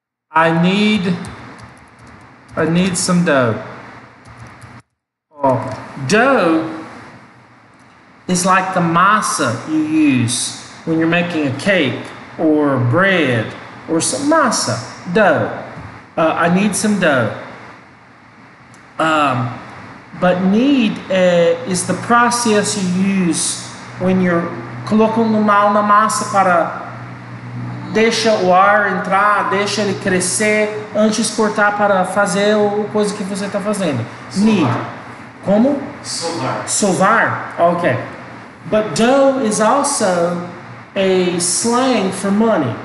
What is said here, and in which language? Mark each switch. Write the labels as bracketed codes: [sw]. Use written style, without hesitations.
[en] I need some dough. Dough is like the massa you use when you're making a cake or bread or some massa, dough. I need some dough. But need is the process you use when you're [pt] colocando mal na massa para deixa o ar entrar, deixa ele crescer antes de cortar para fazer a coisa que você está fazendo. Need. Como? Sovar. [en] Sovar? Okay. But dough is also a slang for money.